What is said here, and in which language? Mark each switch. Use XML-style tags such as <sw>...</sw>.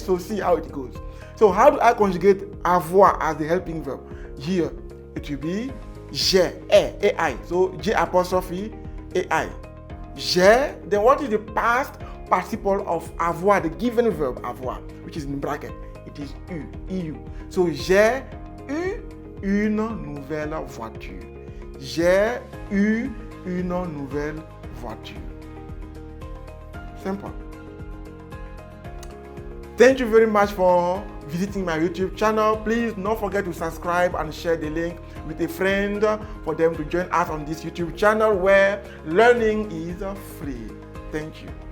<en>So see how it goes. So how do I conjugate avoir as the helping verb? Here it will be j'ai, ai. So J apostrophe ai. J'ai. Then what is the past participle of avoir, the given verb avoir, which is in bracket? It is eu, eu.</en> <fr>So j'ai eu une nouvelle voiture. J'ai eu une nouvelle voiture.</fr> <en>Simple. Thank you very much for visiting my YouTube channel. Please don't forget to subscribe and share the link with a friend for them to join us on this YouTube channel where learning is free. Thank you.</en>